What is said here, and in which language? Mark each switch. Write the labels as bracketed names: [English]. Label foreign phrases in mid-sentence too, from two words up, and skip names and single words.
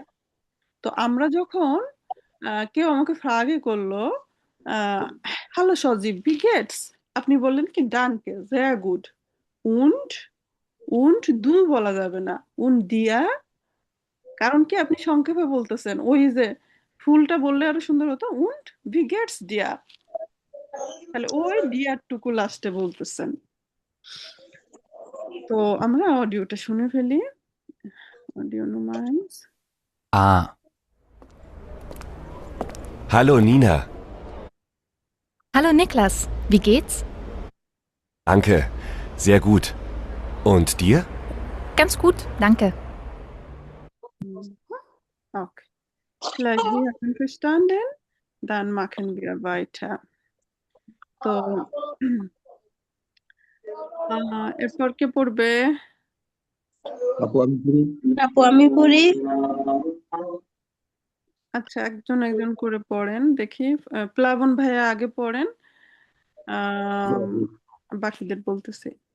[Bangla] তো আমরা যখন কেউ আমাকে ফ্রাগে করলো, হ্যালো সজীব, [German] wie geht's, [Bangla] আপনি বললেন কি [German] danke, sehr gut. [Bangla] und দু বলা যাবে না, und দিয়া। কারণ কি আপনি সংক্ষেপে বলতেছেন, ওই যে ফুলটা বললে আরো সুন্দর হতো, [German] und wie geht's dir, [Bangla] তাহলে ওই ডিয়ার টুকু লাস্টে বলতেছেন। তো আমরা অডিওটা শুনে ফেলি। অডিও Nummer 1. A. [German] Hallo Nina. Hallo Niklas, wie geht's? Danke, sehr gut. Und dir? Ganz gut, danke. Okay. Vielleicht wir einverstanden? Dann machen wir weiter. [Bangla] তো এরপর কে পড়বে? আপু আমি পড়ি। আপু আমি পড়ি। আচ্ছা, একজন একজন করে পড়েন দেখি। প্লাবন ভাইয়া আগে পড়েন, বাকিদের বলতেছি।